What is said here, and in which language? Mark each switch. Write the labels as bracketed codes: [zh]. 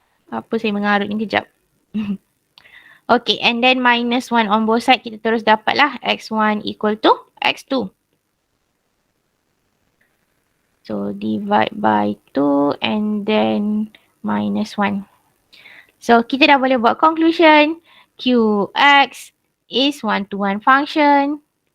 [ms] Apa saya mengarut ni kejap. [en] Okay, and then minus 1 on both side [ms] kita terus dapat lah [en] x1 equal to x2. So divide by 2 and then minus 1. [ms] So kita dah boleh buat conclusion. [en] Qx is one-to-one function.